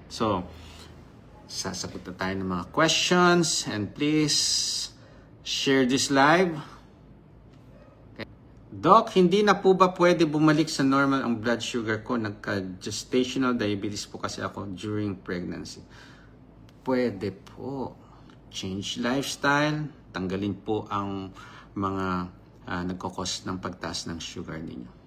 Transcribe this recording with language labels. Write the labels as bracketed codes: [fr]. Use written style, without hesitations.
[tl] So, sasagot na tayo ng mga questions. [en] And please, share this live. Okay. [tl] Doc, hindi na po ba pwede bumalik sa normal ang blood sugar ko? Nagka-gestational diabetes po kasi ako [en] during pregnancy. [tl] Pwede po. [en] Change lifestyle. [tl] Tanggalin po ang mga nagkakos ng pagtaas ng sugar ninyo.